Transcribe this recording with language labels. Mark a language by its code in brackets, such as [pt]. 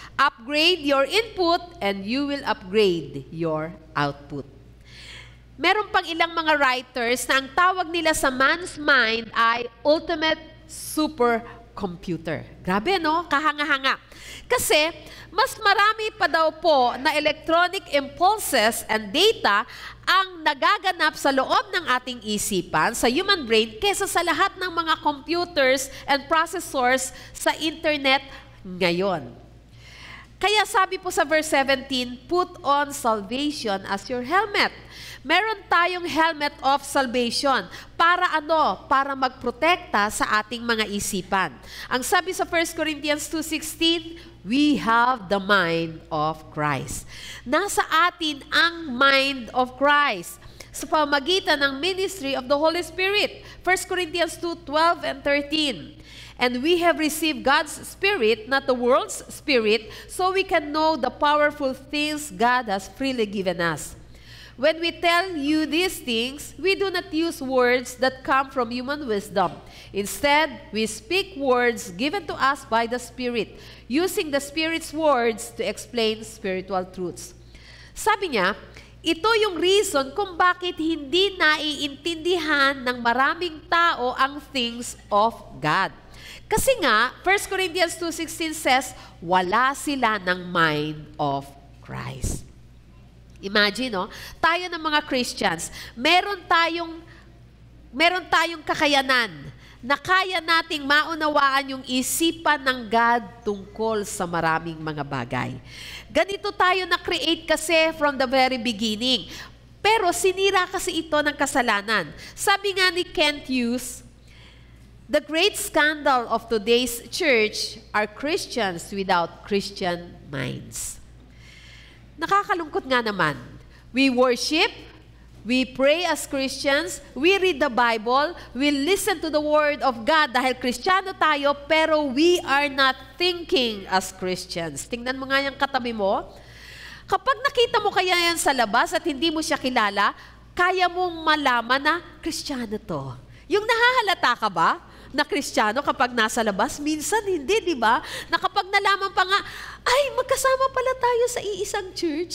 [en] Upgrade your input and you will upgrade your output." [tl] Meron pang ilang mga writers na ang tawag nila sa man's mind ay [en] ultimate supercomputer. [tl] Grabe, no? Kahanga-hanga. Kasi, mas marami pa daw po na [en] electronic impulses and data [tl] ang nagaganap sa loob ng ating isipan, sa human brain, kesa sa lahat ng mga [en] computers and processors [tl] sa internet ngayon. Kaya sabi po sa verse 17, [en] "Put on salvation as your helmet." [tl] Meron tayong [en] helmet of salvation. [tl] Para ano? Para magprotekta sa ating mga isipan. Ang sabi sa 1 Corinthians 2:16, [en] "We have the mind of Christ." [tl] Nasa atin ang [en] mind of Christ [tl] sa pamamagitan ng [en] ministry of the Holy Spirit. 1 Corinthians 2:12 and 13. "And we have received God's Spirit, not the world's spirit, so we can know the powerful things God has freely given us. When we tell you these things, we do not use words that come from human wisdom. Instead, we speak words given to us by the Spirit, using the Spirit's words to explain spiritual truths." [tl] Sabi niya, ito yung reason kung bakit hindi naiintindihan ng maraming tao ang things of God. Kasi nga, [en] 1 Corinthians 2:16 says, [tl] wala sila ng mind of Christ. [en] Imagine, [tl] no? Tayo ng mga Christians, meron tayong kakayanan na kaya nating maunawaan yung isipan ng God tungkol sa maraming mga bagay. Ganito tayo na-create kasi [en] from the very beginning. [tl] Pero sinira kasi ito ng kasalanan. Sabi nga ni [en] Kent Hughes, the great scandal of today's church are Christians without Christian minds. [tl] Nakakalungkot nga naman. [en] We worship, we pray as Christians, we read the Bible, we listen to the Word of God [tl] dahil Kristiyano tayo, pero [en] we are not thinking as Christians. [tl] Tingnan mo nga yung katabi mo. Kapag nakita mo kaya yan sa labas at hindi mo siya kilala, kaya mong malaman na Kristiyano to. Yung nahahalata ka ba na Kristiyano kapag nasa labas? Minsan hindi, di ba? Na kapag nalaman pa nga, ay, magkasama pala tayo sa iisang church.